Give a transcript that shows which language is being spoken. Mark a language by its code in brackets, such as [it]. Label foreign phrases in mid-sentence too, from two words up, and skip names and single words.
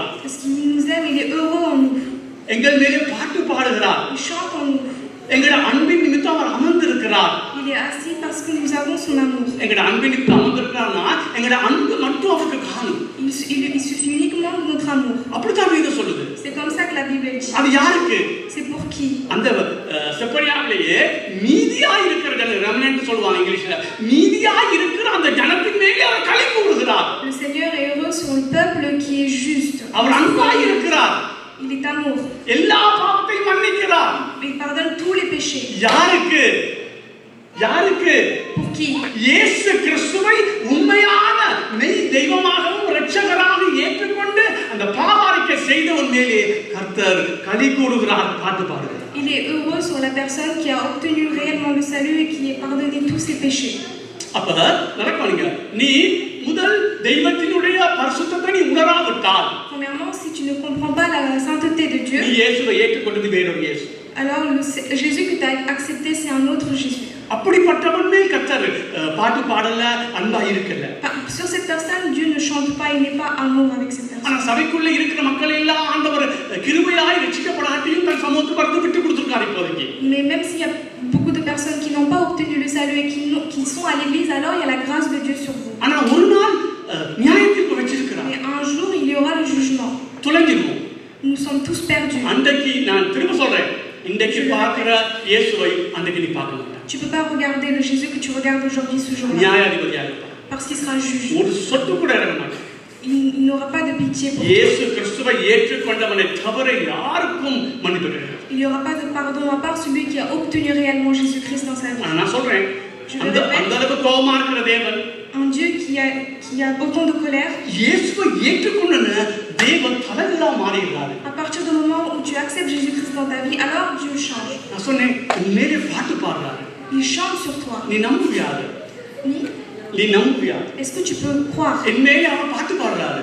[fr] Parce qu'il nous aime, il est heureux en nous. [ta] எங்கள் மேலே பாட்டு பாடுகிறார். [fr] Il chante en nous. [ta] எங்கட அன்பின் நிமித்தம் அவர் அமர்ந்திருக்கிறார். [fr] Il est assis parce que nous avons son amour. [ta] எங்கட அன்பின் நிமித்தம் அமர்ந்திருக்கிறார்னா எங்கட அன்பு மட்டும் அவருக்கு காணும். [fr] Il suffit uniquement de notre amour. [ta] அப்படித்தான் வேதம் சொல்லுது. [fr] C'est Bible dit. [ta] அது யாருக்கு? [fr] C'est pour qui? [ta] அந்த செப்பனியாவிலேயே மீதியாய் இருக்கிற ஜன ரெமனன்ட் சொல்லுவாங்க இங்கிலீஷ்ல. மீதியாய் இருக்கிற அந்த ஜனத்தின் மேலே அவர் களி கூறுகிறார். [fr] Le Seigneur est heureux sur le peuple qui est juste. [ta] அவர் அன்பாய் இருக்கிறார். [fr] Il est amour. [ta] எல்லா பாவத்தையும் மன்னிக்கிறார். [fr] Il pardonne tous les péchés. [ta] யாருக்கு? யாருக்கு? [fr] Pour qui? [ta] இயேசு கிறிஸ்துவை உண்மையான மெய் தெய்வமாகவும் இரட்சகராக ஏற்றுக்கொண்டு அந்த பாவ அறிக்கை செய்தவன் மேலே கர்த்தர் களி கூறுகிறார். பாட்டு பாடுகிறார். [fr] Il est heureux sur la personne qui a obtenu réellement le salut et qui est pardonné tous ses péchés. [ta] அப்ப நடக்கணுங்க. நீ முதல் தெய்வத்தினுடைய பரிசுத்தத்தை நீ உணராவிட்டால், [fr] Premièrement, si tu ne comprends pas la sainteté de Dieu, [ta] நீ இயேசுவை ஏற்றுக்கொண்டது வேறொரு இயேசு. [fr] alors Jésus que tu as accepté, c'est un autre Jésus. [ta] அப்படிப்பட்டவன் மேல் கர்த்தர் பாட்டு பாடல, அன்பா இருக்கல. [fr] Sur cette personne, Dieu ne chante pas, il n'est pas amour avec cette personne. [ta] ஆனா சபைக்குள்ள இருக்கிற மக்கள் எல்லாம் ஆண்டவர் கிருபையாய் ரட்சிக்கப்படாட்டியும் தன் சமூகத்துக்கு பரிந்து விட்டு கொடுத்திருக்காரு இப்போதைக்கு. [fr] Mais même s'il y a beaucoup de personnes qui n'ont pas obtenu le salut et qui sont à l'église, alors il y a la grâce de Dieu sur vous. [ta] ஆனா ஒரு நாள் நியாயத்தீர்ப்பு வச்சிருக்கிறார். [fr] Mais un jour, il y aura le jugement. [ta] தொலைஞ்சிருவோம். [fr] Nous sommes tous perdus. [ta] அன்றைக்கு நான் திரும்ப சொல்றேன், இன்றைக்கு பார்க்கிற இயேசுவை அன்றைக்கு நீ பார்க்க மாட்டாய். [fr] Tu peux pas regarder le Jésus que tu regardes aujourd'hui ce jour-là. [ta] நியாயாதிபதியா இருப்பார். [fr] Parce qu'il sera juge. [ta] ஒரு சொட்டு கூட இறங்க மாட்டார். [fr] Il n'aura pas de pitié pour toi. [ta] இயேசு கிறிஸ்துவை ஏற்றுக்கொண்டவனை தவிர யாருக்கும் மன்னிப்பு கிடையாது. [fr] Il n'y aura pas de pardon à part celui qui a obtenu réellement Jésus-Christ dans sa vie. [ta] நான் சொல்றேன், அந்த அளவுக்கு கோபமா இருக்கிற தேவன், [fr] Un Dieu qui a autant de colère, [ta] இயேசுவை ஏற்றுக்கொண்டன தேவன் தலைகளா மாறிடுறாரு. [fr] à partir du moment où tu acceptes Jésus-Christ dans ta vie, alors Dieu change. [ta] நான் சொன்னேன், மேலே பாட்டு பாடுறாரு. [fr] Il chante sur toi. [ta] நீ நம்புவியாது. நீ நம்புவியாது. [fr] Est-ce que tu peux croire? [ta] என் மேலே அவர் பாட்டு பாடுறாரு.